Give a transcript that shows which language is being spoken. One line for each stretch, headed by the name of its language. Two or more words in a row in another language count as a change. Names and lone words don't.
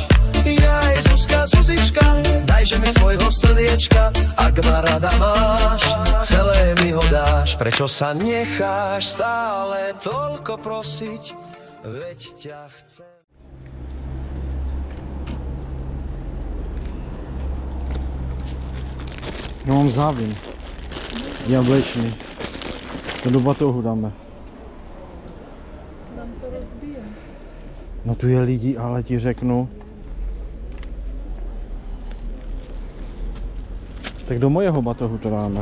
Slovak: Jaj, Zuzka, Zuzička, dajže mi svojho srdiečka, ak ma rada máš, celé mi ho dáš. Prečo sa necháš stále toľko prosiť, veď ťa chcem.
Czech: Já mám závin. Jablečný. To do batohu dáme. Nám to rozbije. No tu je lidi, ale ti řeknu. Tak do mojeho batohu to dáme.